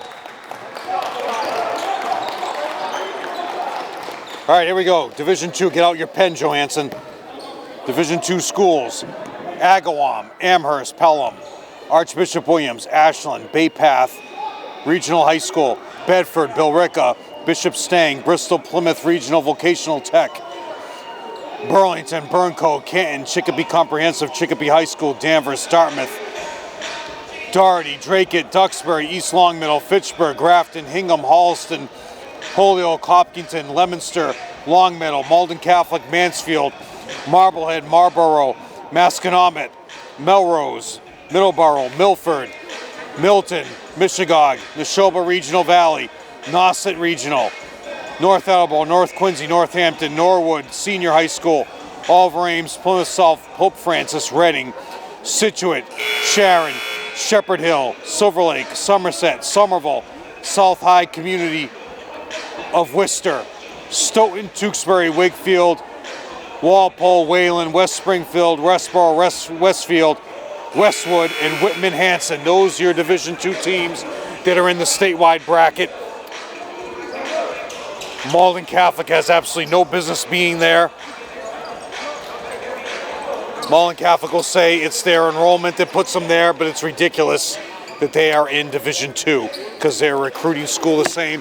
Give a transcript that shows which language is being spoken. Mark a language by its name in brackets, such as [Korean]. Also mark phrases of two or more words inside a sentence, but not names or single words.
[English] All right, here we go. Division II, get out your pen, Johansson. Division II schools. Agawam, Amherst, Pelham, Archbishop Williams, Ashland, Bay Path, Regional High School, Bedford, Billerica, Bishop Stang, Bristol, Plymouth Regional Vocational Tech, Burlington, Burncoat, Canton, Chicopee Comprehensive, Chicopee High School, Danvers, Dartmouth, Doherty, Dracut, Duxbury, East Longmeadow, Fitchburg, Grafton, Hingham, Halston, Holyoke, Hopkinton, Leominster, Longmeadow, Malden Catholic, Mansfield, Marblehead, Marlborough, Masconomet, Melrose, Middleborough, Milford, Milton, Michigan, Neshoba Regional Valley, Nauset Regional, North Attleboro, North Quincy, Northampton, Norwood, Senior High School, Oliver Ames, Plymouth South, Pope Francis, Reading, Situate, Sharon, Shepherd Hill, Silver Lake, Somerset, Somerville, South High Community of Worcester, Stoughton, Tewksbury, Wakefield, Walpole, Wayland, West Springfield, Westboro, Westfield, Westwood, and Whitman-Hanson. Those are your Division II teams that are in the statewide bracket. Malden Catholic has absolutely no business being there. Malden Catholic will say it's their enrollment that puts them there, but it's ridiculous that they are in Division II because they're a recruiting school the St.